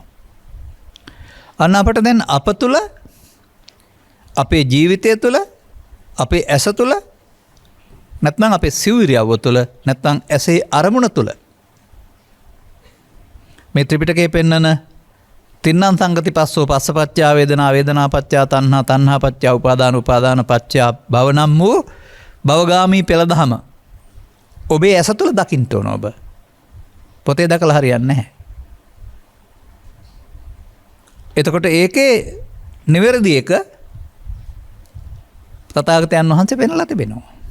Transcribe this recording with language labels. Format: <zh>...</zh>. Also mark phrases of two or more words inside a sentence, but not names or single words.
<si>අන්න අපට දැන් අප තුළ, අපේ ජීවිතය තුළ, අපේ ඇස තුළ, නැත්නම් අපේ සිව්විරියව්ව තුළ, නැත්නම් ඇසේ අරමුණ තුළ මේ ත්‍රිපිටකයේ පෙන්වන</si> <pi>තින්නම් සංගති පස්සෝ පස්සපච්චා වේදනා වේදනා පච්චා තණ්හා තණ්හා පච්චා උපාදාන උපාදාන පච්චා භව</pi> <si>නම් වූ භවගාමී පෙළදහම ඔබේ ඇස තුළ දකින්න ඕන. ඔබ පොතේ දැකලා හරියන්නේ නැහැ. එතකොට ඒකේ නිවැරදි එක තථාගතයන් වහන්සේ පෙන්වලා තිබෙනවා.</si>